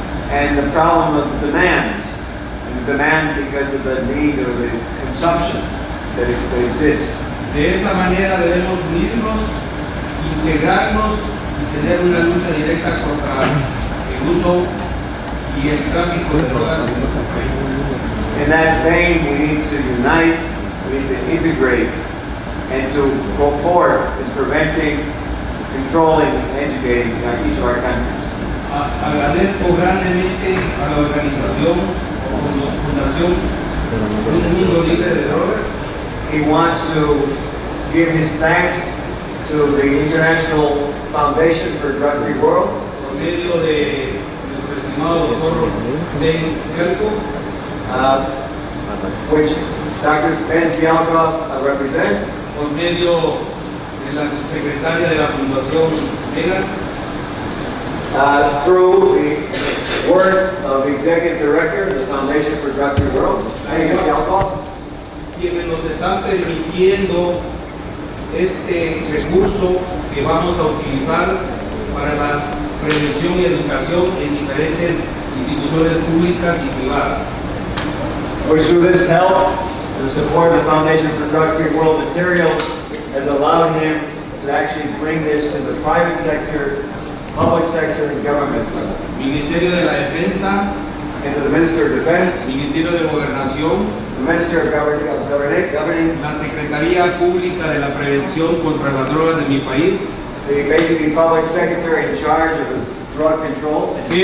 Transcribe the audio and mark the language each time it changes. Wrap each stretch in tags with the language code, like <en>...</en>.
<en>and the problem of the demand. And the demand because of the need or the consumption that exists.</en> <es>De esa manera debemos unirnos, integrarnos y tener una lucha directa contra el uso y el tráfico de drogas en nuestro país.</es> <en>In that vein, we need to unite, we need to integrate, and to go forth in preventing, controlling, and educating each of our countries.</en> <es>Agradezco grandemente a la organización o fundación Un Mundo Libre de Drogas</es> <en>He wants to give his thanks to the International Foundation for Drug-Free World,</en> <es>por medio de nuestro estimado doctor Ben Fialco,</es> <en>which Dr. Ben Fialkov represents,</en> <es>por medio de la secretaria de la Fundación MEGA,</es> <en>through the work of the Executive Director of the Foundation for Drug-Free World, Megan Fialkov,</en> <es>quienes nos están permitiendo este recurso que vamos a utilizar para la prevención y educación en diferentes instituciones públicas y privadas.</es> <en>which through this help, the support of the Foundation for Drug-Free World materials has allowed him to actually bring this to the private sector, public sector, and government level.</en> <es>Ministerio de la Defensa,</es> <en>And to the Minister of Defense,</en> <es>Ministerio de Gobernación,</es> <en>the Minister of Governing,</en> <es>la Secretaría Pública de la Prevención contra las Drogas de mi país,</es> <en>the basically public secretary in charge of the drug control,</en>